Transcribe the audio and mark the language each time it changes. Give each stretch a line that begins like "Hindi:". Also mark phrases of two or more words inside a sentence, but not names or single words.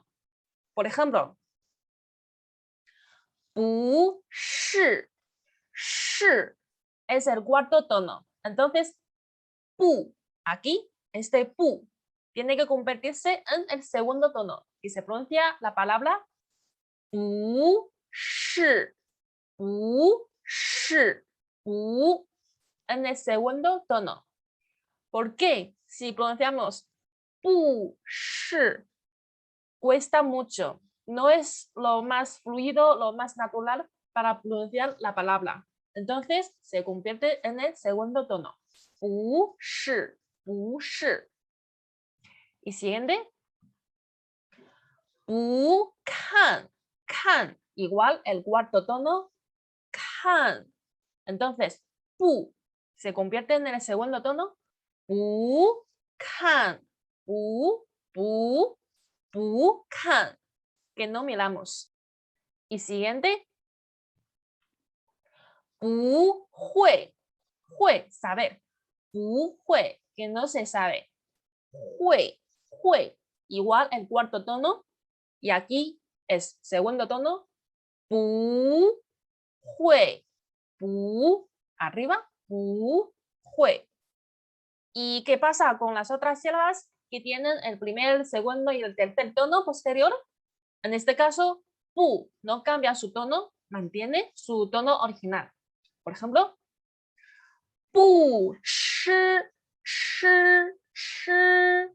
Spanish: Por ejemplo,
Chinese: 不是,
Spanish: shi es el cuarto tono. Entonces, pu, aquí, este pu tiene que convertirse en el segundo tono y se pronuncia la palabra
Chinese: 不是，不是，不
Spanish: en el segundo tono. ¿Por qué? Si pronunciamos
Chinese: 不是,
Spanish: cuesta mucho. No es lo más fluido, lo más natural para pronunciar la palabra. Entonces se convierte en el segundo tono.
Chinese: 不是，不是.
Spanish: Y siguiente.
Chinese: 不看，看.
Spanish: Igual el cuarto tono. Kan. Entonces, bu se convierte en el segundo tono.
Chinese: 不看，不，不，不看.
Spanish: Que no miramos. Y siguiente.
Chinese: 不会，会, saber. 不会,
Spanish: que no se sabe.
Chinese: 会，会,
Spanish: igual el cuarto tono. Y aquí es segundo tono.
Chinese: 不会，不,
Spanish: arriba.
Chinese: 不会.
Spanish: ¿Y qué pasa con las otras sílabas que tienen el primer, el segundo y el tercer tono posterior? En este caso, pu no cambia su tono, mantiene su tono original. Por ejemplo,
Chinese: 不是，是，是.